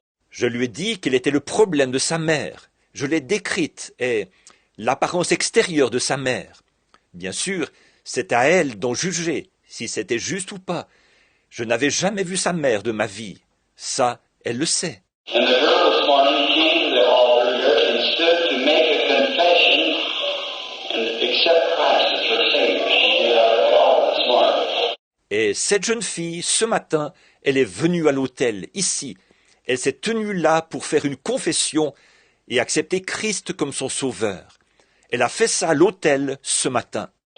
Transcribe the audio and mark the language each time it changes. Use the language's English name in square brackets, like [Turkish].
[French] Je lui ai dit quel était le problème de sa mère. Je l'ai décrite et l'apparence extérieure de sa mère. Bien sûr, c'est à elle d'en juger, si c'était juste ou pas. Je n'avais jamais vu sa mère de ma vie. Ça, elle le sait. [English] And the girl this morning came to the altar here and stood to make a confession and accept Christ as her Savior. She did out at the altar this morning. [French] Et cette jeune fille, ce matin, elle est venue à l'autel, ici. Elle s'est tenue là pour faire une confession et accepter Christ comme son sauveur. Elle a fait ça à l'autel ce matin.